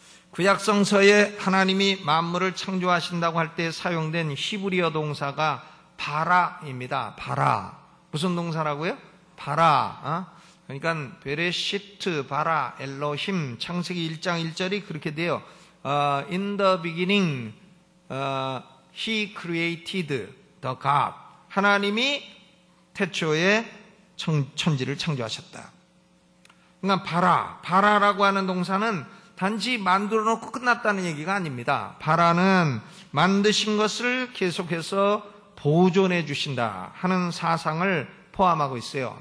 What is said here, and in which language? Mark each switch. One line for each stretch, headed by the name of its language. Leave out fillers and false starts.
Korean: 구약성서에 하나님이 만물을 창조하신다고 할 때 사용된 히브리어 동사가 바라입니다. 바라. 무슨 동사라고요? 바라. 그러니까 베레시트 바라 엘로힘 창세기 1장 1절이 그렇게 돼요.
English: In the beginning he created the God.
Korean: 하나님이 태초에 천지를 창조하셨다. 그러니까 바라, 바라라고 하는 동사는 단지 만들어 놓고 끝났다는 얘기가 아닙니다. 바라는 만드신 것을 계속해서 보존해 주신다 하는 사상을 포함하고 있어요.